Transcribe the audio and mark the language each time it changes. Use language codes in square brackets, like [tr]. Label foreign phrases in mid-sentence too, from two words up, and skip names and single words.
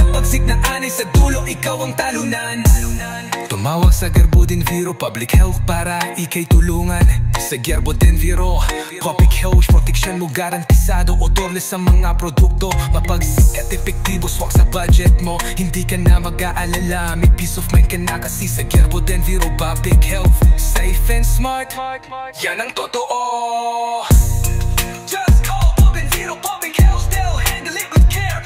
[tl] Bagsik ng anay sa dulo, ikaw ang talunan. Tumawag sa Gerbo Enviro Public Health para ikay tulungan. Sa Gerbo Enviro Public Health, proteksyon mo garantisado. Odorless sa mga produkto, mapagsik at epektibo. Swak sa budget mo, hindi ka na mag-aalala. May [en] peace of mind [tl] ka na kasi sa Gerbo Enviro Public Health, [en] safe and smart, [tl] yan ang totoo. [en] Just call Enviro Public Health, they'll handle it with care.